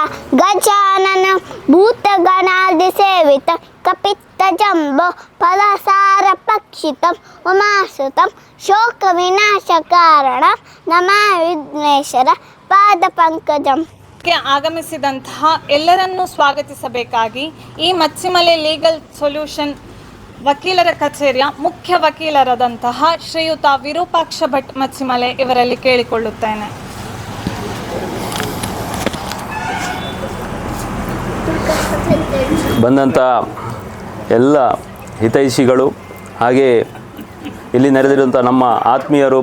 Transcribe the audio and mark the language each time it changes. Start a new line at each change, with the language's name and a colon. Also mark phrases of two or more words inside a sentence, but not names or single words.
Sanskrit: गजाननं भूतगणादिसेवितं कपित्तजम्बो फलसारभक्षितं उमासुतं शोकविनाशकारणं ನಮಃ ವಿಘ್ನೇಶ್ವರ ಪಾದಪಂಕಜಂ.
Kannada: ಆಗಮಿಸಿದಂತಹ ಎಲ್ಲರನ್ನೂ ಸ್ವಾಗತಿಸಬೇಕಾಗಿ ಈ ಮಚ್ಚಿಮಲೆ ಲೀಗಲ್ ಸೊಲ್ಯೂಷನ್ ವಕೀಲರ ಕಚೇರಿಯ ಮುಖ್ಯ ವಕೀಲರಾದಂತಹ ಶ್ರೀಯುತ ವಿರೂಪಾಕ್ಷ ಭಟ್ ಮಚ್ಚಿಮಲೆ ಇವರಲ್ಲಿ ಕೇಳಿಕೊಳ್ಳುತ್ತೇನೆ. ಬಂದಂಥ ಎಲ್ಲ ಹಿತೈಷಿಗಳು, ಹಾಗೆ ಇಲ್ಲಿ ನೆರೆದಿರುವಂಥ ನಮ್ಮ ಆತ್ಮೀಯರು,